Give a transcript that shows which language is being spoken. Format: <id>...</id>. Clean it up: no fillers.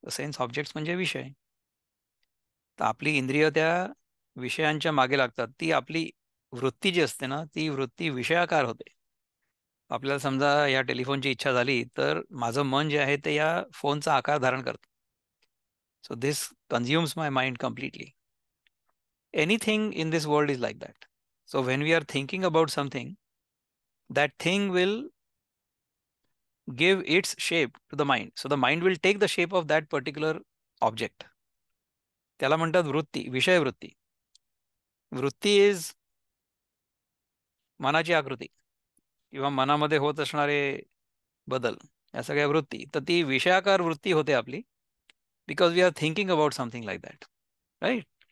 <mr>The sense objects म्हणजे विषय. तर आपली इंद्रिय त्या विषयांच्या मागे लागतात. ती आपली वृत्ती जी असते ना ती वृत्ती विषयाकार होते. आपल्याला समजा या टेलिफोनची इच्छा झाली तर माझं मन जे आहे ते या फोनचा आकार धारण करतं.</mr> <en>So this consumes my mind completely. Anything in this world is like that. So when we are thinking about something, that thing will give its shape to the mind. So the mind will take the shape of that particular object.</en> <mr>त्याला म्हणतात वृत्ती, विषय वृत्ती. वृत्ती is मनाची आकृती किंवा मनामध्ये होत असणारे बदल, या सगळ्या वृत्ती. तर ती विषयाकार वृत्ती होते आपली, because we R thinking about something like that, right.</mr>